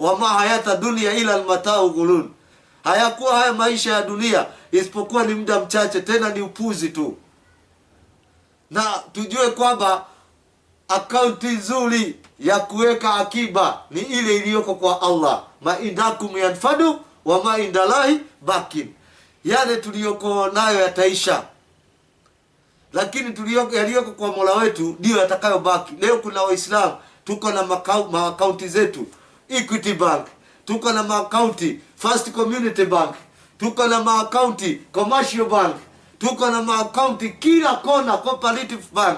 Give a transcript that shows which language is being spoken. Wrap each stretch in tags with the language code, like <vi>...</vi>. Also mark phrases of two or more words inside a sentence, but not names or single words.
<ar>وما الحياة الدنيا إلا متاع الغرور.</ar> <sw>Hayakuwa haya maisha ya dunia isipokuwa ni muda mchache, tena ni upuzi tu. Na tujue kwamba akaunti nzuri ya kuweka akiba ni ile iliyoko kwa Allah.</sw> <ar>ما عندكم ينفد وما عند الله باق.</ar> <sw>Yale tuliyoko nayo yataisha, lakini yaliyoko kwa Mola wetu ndio yatakayobaki. Leo kuna Waislamu tuko na akaunti zetu Equity Bank, tuko na akaunti First Community Bank, tuko na akaunti Commercial Bank, tuko na akaunti kila kona, Cooperative Bank.</sw>